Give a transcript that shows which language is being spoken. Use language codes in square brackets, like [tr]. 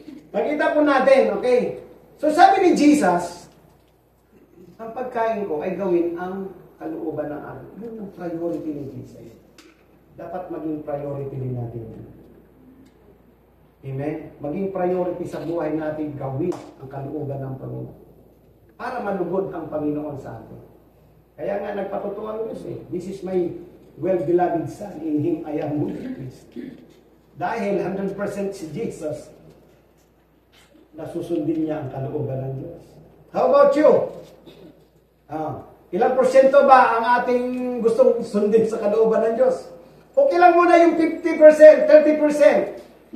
[tl] Makita po natin, okay? So sabi ni Jesus, ang pagkain ko ay gawin ang kalooban ng akin. Yun ang priority ni Jesus. Dapat maging priority din natin. Amen? Maging priority sa buhay natin gawin ang kalooban ng Panginoon. Para malugod ang Panginoon sa atin. Kaya nga nagpatutuan Diyos eh. [en] This is my well-beloved Son. In Him I am well pleased. [tl] Dahil 100% si Jesus, nasusundin niya ang kalooban ng Diyos. [en] How about you? [tl] Ilang porsyento ba ang ating gustong sundin sa kalooban ng Diyos? Okay lang muna yung 50%, 30%.